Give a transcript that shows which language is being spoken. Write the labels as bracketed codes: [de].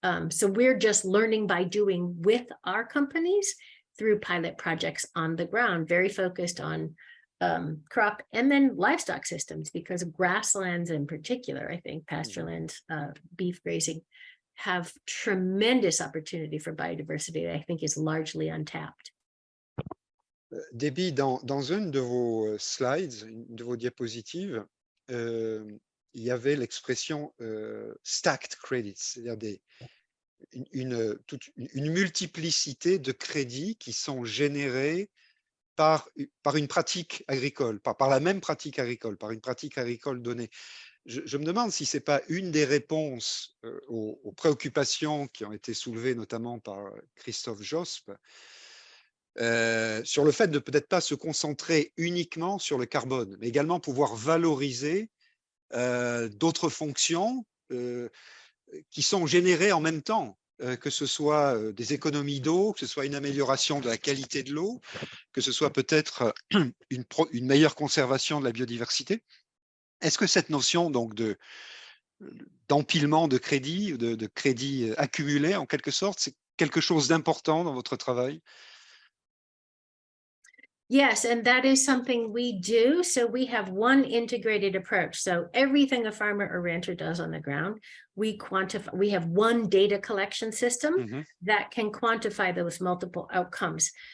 [en] So we're just learning by doing with our companies through pilot projects on the ground, very focused on crop and then livestock systems, because grasslands in particular, I think pasturelands, beef grazing, have tremendous opportunity for biodiversity that I think is largely untapped. [fr] Debbie, dans une de vos slides, une de vos diapositives, il y avait l'expression stacked credits, c'est-à-dire une multiplicité de crédits qui sont générés par une pratique agricole, par la même pratique agricole, par une pratique agricole donnée. Je me demande si ce n'est pas une des réponses aux préoccupations qui ont été soulevées notamment par Christophe Josp, sur le fait de peut-être pas se concentrer uniquement sur le carbone, mais également pouvoir valoriser d'autres fonctions qui sont générées en même temps, que ce soit des économies d'eau, que ce soit une amélioration de la qualité de l'eau, que ce soit peut-être une meilleure conservation de la biodiversité. Est-ce que cette notion donc d'empilement de crédits, de crédits accumulés en quelque sorte, c'est quelque chose d'important dans votre travail? [en] Yes, and that is something we do. So we have one integrated approach. So everything a farmer or rancher does on the ground, we quantify. We have one data collection system that can quantify those multiple outcomes.